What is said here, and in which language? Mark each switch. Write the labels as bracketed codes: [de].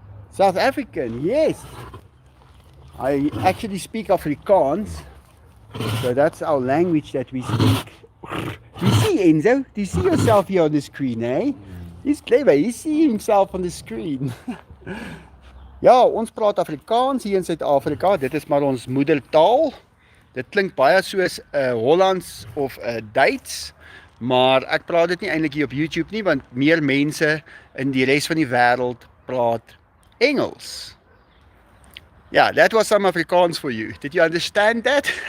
[en] South African, yes. I actually speak Afrikaans. So that's our language that we speak. Do you see, Enzo? Do you see yourself here on the screen, eh? He's clever, he see himself on the screen. [af] Ja, ons praat Afrikaans hier in Suid-Afrika. Dit is maar ons moedertaal. Dit klink baie soos Hollands of Duits, maar ek praat dit nie eintlik hier op YouTube nie, want meer mense in die res van die wêreld praat Engels. [en] Yeah, that was some Afrikaans for you. Did you understand that?